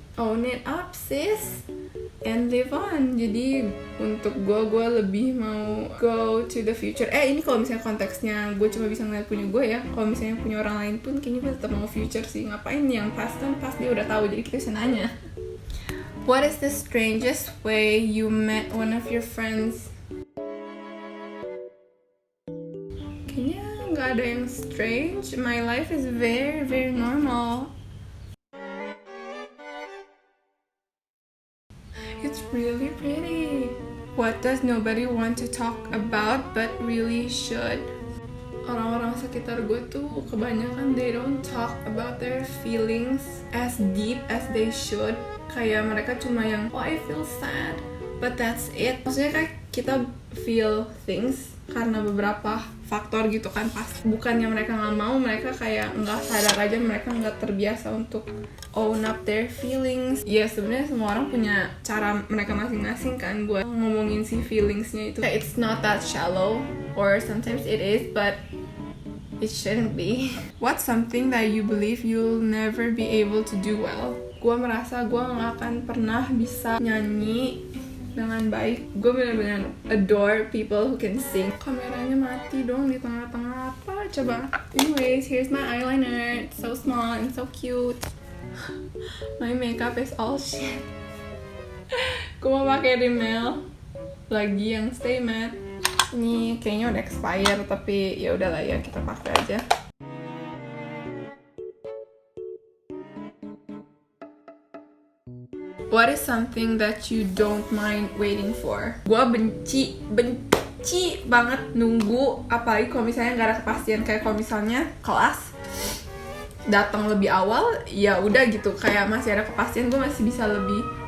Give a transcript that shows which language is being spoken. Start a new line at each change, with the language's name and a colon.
English: Own it up sis and live on.
Indonesian: Jadi untuk gue lebih mau
English: go to the future.
Indonesian: Ini kalau misalnya konteksnya gue cuma bisa ngeliat punya gue ya. Kalau misalnya punya orang lain pun kayaknya gue tetap mau future sih. Ngapain yang past kan past dia udah tahu, jadi kita bisa nanya.
English: What is the strangest way you met one of your friends?
Indonesian: Kayaknya nggak ada yang strange.
English: My life is very, very normal. It's really pretty. What does nobody want to talk about but really should?
Indonesian: Orang-orang sekitar gue tuh kebanyakan
English: they don't talk about their feelings as deep as they should.
Indonesian: Kayak mereka cuma yang
English: I feel sad, but that's it.
Indonesian: Maksudnya kayak kita feel things karena beberapa faktor gitu kan, pasti bukannya mereka nggak mau, mereka kayak nggak sadar aja, mereka nggak terbiasa untuk
English: own up their feelings.
Indonesian: Ya sebenarnya semua orang punya cara mereka masing-masing kan buat ngomongin si feelingsnya itu.
English: It's not that shallow, or sometimes it is, but it shouldn't be. What's something that you believe you'll never be able to do well?
Indonesian: gue merasa gue nggak akan pernah bisa nyanyi dengan baik. Gue benar-benar
English: adore people who can sing.
Indonesian: Kameranya mati dong di tengah-tengah apa coba.
English: Anyways, here's my eyeliner. It's so small and so cute. My makeup is all shit.
Indonesian: Gue mau pakai rímel lagi yang stay matte. Ini kayaknya udah expire tapi ya udahlah ya, kita pakai aja.
English: What is something that you don't mind waiting for?
Indonesian: Gue benci banget nunggu, apalagi kalau misalnya nggak ada kepastian. Kayak kalau misalnya kelas datang lebih awal, ya udah gitu. Kayak masih ada kepastian, gue masih bisa lebih.